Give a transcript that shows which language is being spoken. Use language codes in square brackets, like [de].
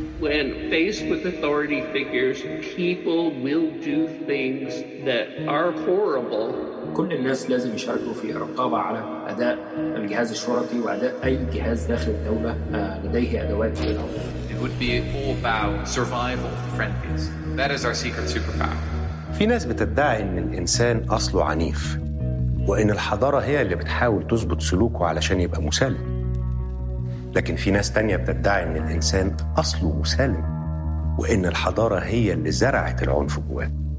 [en] When faced with authority figures, people will do things that are horrible. [ar] كل الناس لازم يشاركوا في الرقابة على أداء الجهاز الشرطي وأداء أي جهاز داخل الدولة لديه أدوات للعنف. [en] It would be all about survival of the friendliest. That is our secret superpower. [ar] في ناس بتدعي إن الإنسان أصله عنيف، وإن الحضارة هي اللي بتحاول تزبط سلوكه علشان يبقى مسالم. لكن في ناس تانية بتدعي إن الإنسان أصله مسالم، وإن الحضارة هي اللي زرعت العنف جواه.